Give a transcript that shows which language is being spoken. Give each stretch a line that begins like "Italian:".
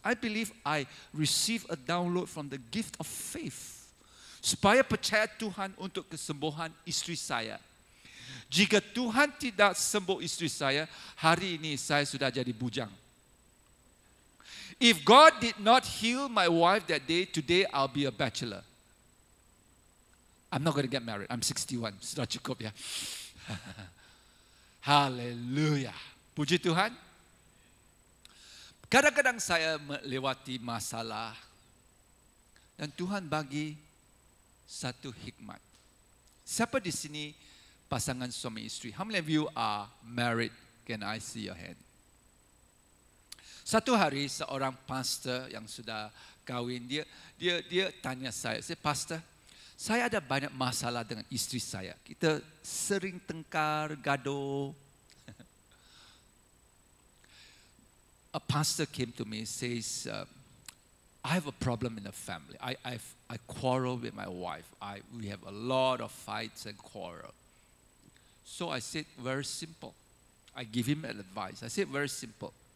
English: I believe I receive a download from the gift of faith.
Malay: Supaya percaya Tuhan untuk kesembuhan istri saya. Jika Tuhan tidak sembuh istri saya, hari ini saya sudah jadi bujang.
English: If God did not heal my wife that day, today I'll be a bachelor. I'm not going to get married. I'm 61.
Malay: Sudah cukup ya. Haleluya. Puji Tuhan. Kadang-kadang saya melewati masalah. Dan Tuhan bagi satu hikmat. Siapa di sini pasangan suami istri?
English: How many of you are married? Can I see your hand?
Malay: Satu hari seorang pastor yang sudah kahwin, dia tanya saya, Pastor, saya ada banyak masalah dengan istri saya. Kita sering tengkar, gaduh.
English: A pastor came to me and says, I have a problem in the family. I quarrel with my wife. We have a lot of fights and quarrel. So I said, very simple. I give him an advice. I said, very simple.